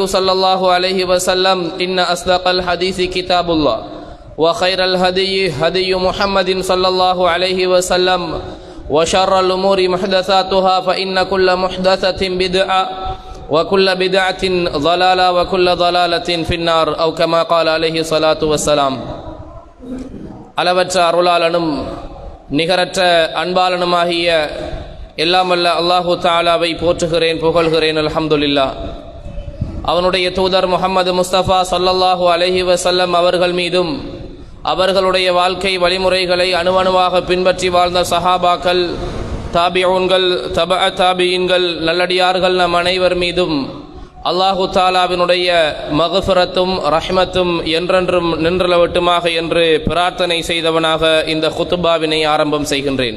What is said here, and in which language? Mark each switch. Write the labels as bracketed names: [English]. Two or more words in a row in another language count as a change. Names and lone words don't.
[Arabic] صلى الله عليه وسلم إن أصدق الحديث كتاب الله وخير الهدي هدي محمد صلى الله عليه وسلم وشر الأمور محدثاتها فإن كل محدثة بدعة وكل بدعة ضلالة وكل ضلالة في النار أو كما قال عليه الصلاة والسلام [Tamil] அளவற்ற அருளாளனும் நிகரற்ற அன்பாளனுமாகிய எல்லாம் வல்ல அல்லாஹு தஆலாவை போற்றுகிறேன் புகழ்கிறேன் அல்ஹம்துலில்லாஹ். அவனுடைய தூதர் முஹம்மது முஸ்தபா [Arabic] صلى الله عليه وسلم [Tamil] அவர்கள் மீதும் அவர்களுடைய வாழ்க்கை வழிமுறைகளை அணுவணுவாக பின்பற்றி வாழ்ந்த சஹாபாக்கள், தாபிஊன்கள், தபஅ தாபியீன்கள், நல்லடியார்கள் நம் அனைவர் மீதும் அல்லாஹு தஆலாவினுடைய மக்ஃபிரத்தும் ரஹ்மத்தும் என்றென்றும் நின்றளவட்டுமாக என்று பிரார்த்தனை செய்தவனாக இந்த குத்துபாவினை ஆரம்பம் செய்கின்றேன்.